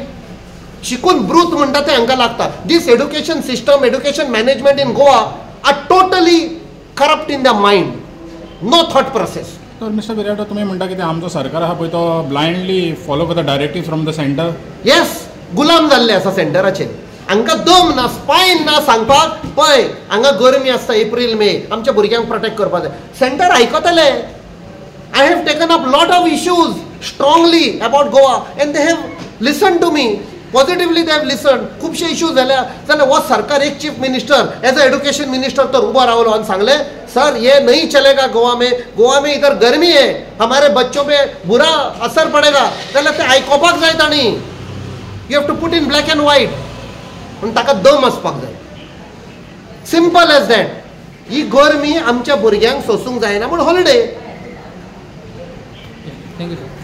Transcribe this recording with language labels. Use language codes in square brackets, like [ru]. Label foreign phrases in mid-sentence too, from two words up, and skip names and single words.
[kok] शिकून ब्रूथ म्हणटा तें हांकां लागता. [en] this education system, education management in Goa are totally corrupt in the mind, no thought process. [kok] तर मिस्टर बिराटो तुमी म्हणटा की आमचो सरकार आहा पळय तो [en] blindly follow [kok] करता [en] directive from the center. [kok] येस, गुलाम जाल्ले आसा सेंटराचेर. हांकां दम ना, स्पायन ना सांगपाक पळय हांगा गरमी आसता एप्रील मे, आमच्या भुरग्यांक प्रोटेक्ट करपाक जाय. सेंटर आयकतले. [en] I have taken up lot of issues strongly about Goa and they have listened to me. Positively they have listened. [kok] खूबशे इश्यूज जाल्यार वो सरकार एक [en] chief minister as a education minister [kok] तर उबो रावलो आनी सांगले [hi] सर ये नहीं चलेगा गोवा में इधर गर्मी है, हमारे बच्चों पे बुरा असर पड़ेगा. [kok] जाल्यार ते आयकोपाक जाय तांणी. [en] you have to put in black and white. [kok] पूण ताका दम आसपाक जाय. [en] simple as that. [kok] ही गरमी आमच्या भुरग्यांक सोसूंक जायना म्हूण हॉलिडे. [en] thank you sir.